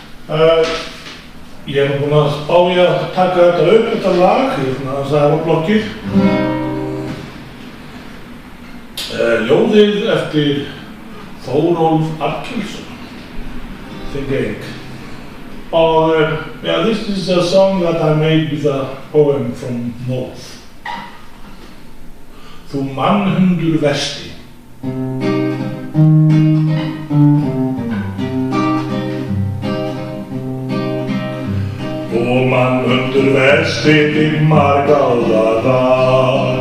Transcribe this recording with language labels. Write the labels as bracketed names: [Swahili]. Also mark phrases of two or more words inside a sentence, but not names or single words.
[Icelandic] Ég búinn að spá í að taka þetta upp, þetta lag, það var blokkir. Ljóðið eftir Þórólf Arnkelsson, Þingeying. [English] Yeah, this is a song that I made with a poem from North. [Icelandic] Þú mannhundur vesti. Þú mannhundur vesti þitt margáða dag.